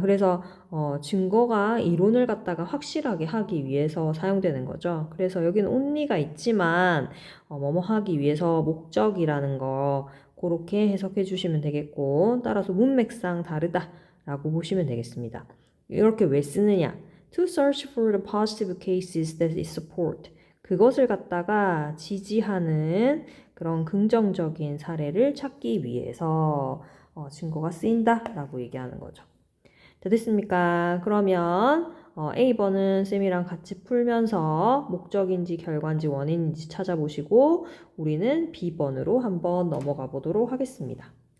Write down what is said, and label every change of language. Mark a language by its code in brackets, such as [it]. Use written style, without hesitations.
[ko] 그래서 증거가 이론을 갖다가 확실하게 하기 위해서 사용되는 거죠. 그래서 여기는 only가 있지만 뭐뭐 하기 위해서 목적이라는 거 그렇게 해석해 주시면 되겠고 따라서 문맥상 다르다라고 보시면 되겠습니다. 이렇게 왜 쓰느냐? [en] To search for the positive cases that it support. [ko] 그것을 갖다가 지지하는 그런 긍정적인 사례를 찾기 위해서 증거가 쓰인다라고 얘기하는 거죠. 자, 됐습니까? 그러면 A번은 쌤이랑 같이 풀면서 목적인지 결과인지 원인인지 찾아보시고 우리는 B번으로 한번 넘어가 보도록 하겠습니다.